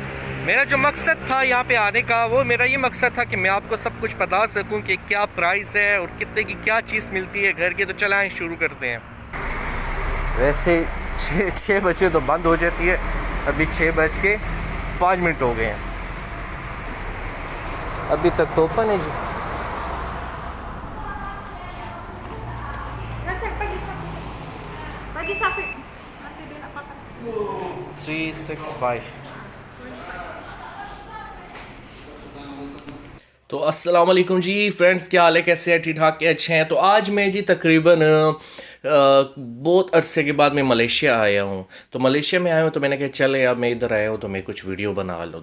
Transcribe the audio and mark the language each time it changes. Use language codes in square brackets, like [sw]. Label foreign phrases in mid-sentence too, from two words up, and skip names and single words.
[ur] میرا جو مقصد تھا یہاں پہ آنے کا، وہ میرا یہ مقصد تھا کہ میں آپ کو سب کچھ بتا سکوں کہ کیا پرائس ہے اور کتنے کی کیا چیز ملتی ہے گھر کے. تو چلائیں شروع کرتے ہیں. ویسے 6 بجے تو بند ہو جاتی ہے، ابھی 6:05 ہو گئے ہیں، ابھی تک تو اوپن ہے جی. [ms] Bagi sapi. Nanti dia nak makan. 365. [ur] تو السلام علیکم جی فرینڈز، کیا حال ہے؟ کیسے ہیں؟ ٹھیک ٹھاک کے اچھے ہیں؟ تو آج میں جی تقریباً بہت عرصے کے بعد میں ملیشیا آیا ہوں. تو ملیشیا میں آیا ہوں تو میں نے کہا چلے اب میں ادھر آیا ہوں تو میں کچھ ویڈیو بنا لوں.